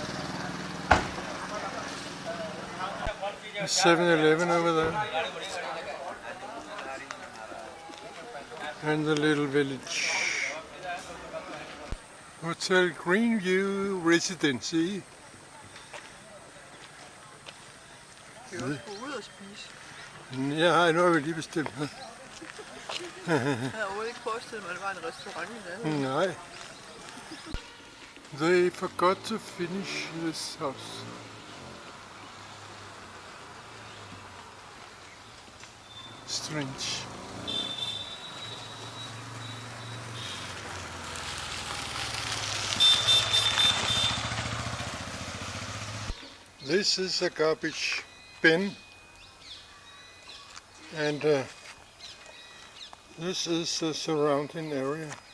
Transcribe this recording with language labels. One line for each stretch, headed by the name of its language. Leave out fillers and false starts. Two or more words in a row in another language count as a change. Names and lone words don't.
English: A 7-Eleven over there. And the little village. Hotel Greenview Residency.
Danish: Kan vi også gå ud og spise? Ja, jeg har lige bestemt. Jeg havde overhovedet ikke forestillet mig, at det var en restaurant i nærheden. Nej.
English: They forgot to finish this house. Strange. This is a garbage bin, and this is the surrounding area.